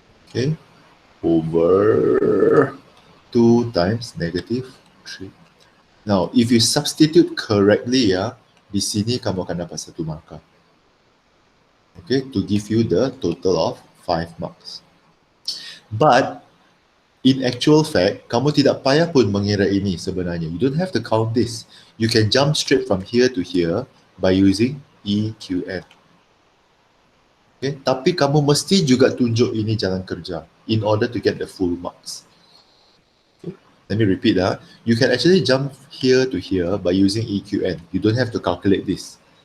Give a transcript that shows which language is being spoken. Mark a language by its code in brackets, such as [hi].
[en] Okay, over 2 times negative 3. Now, if you substitute correctly, [ms] di sini kamu akan dapat 1 markah. [en] Okay, to give you the total of 5 marks. But, in actual fact, [ms] kamu tidak payah pun mengira ini sebenarnya. [en] You don't have to count this. You can jump straight from here to here by using EQN. [ms] Okay, tapi kamu mesti juga tunjuk ini jalan kerja [en] in order to get the full marks. Okay, let me repeat that. You can actually jump here to here by using EQN. You don't have to calculate this.